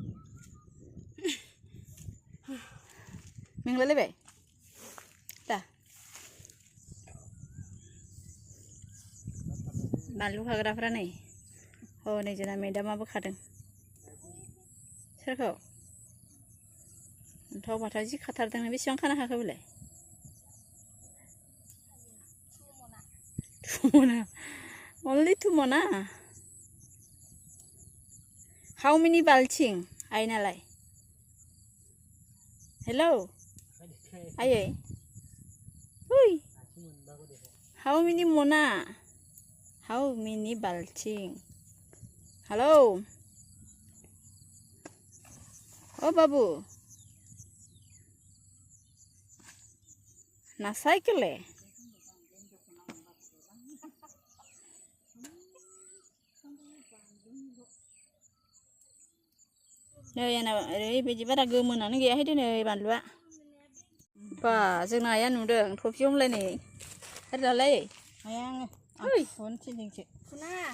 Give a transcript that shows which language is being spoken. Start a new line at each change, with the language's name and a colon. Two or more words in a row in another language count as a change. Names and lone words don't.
Bodo: मेंलायलायबाय दा बानलु खाग्राफ्रा नै हनै जोंना मेदामाबो खादों सोरखौ अन्थाव बाथाव जि खाथारदों बेसेबां खानो हाखो बेलाय 2 मना only 2 मना
English: how many
Bodo: बाल्थिं आइनालाय हेलौ आयै ओइ
English: how many
Bodo: मना
English: how many
Bodo: बाल्थिं हेलौ ओ बाबु ना साइकेले नै आंना ओरैबायदि बारा गोमोनानो गैयाहाय दिनै बानलुआ बा जोंना आइया नुदों थफि हमलायनाय ओरैलाय आइया आङो फुन थिनदोंसो फुना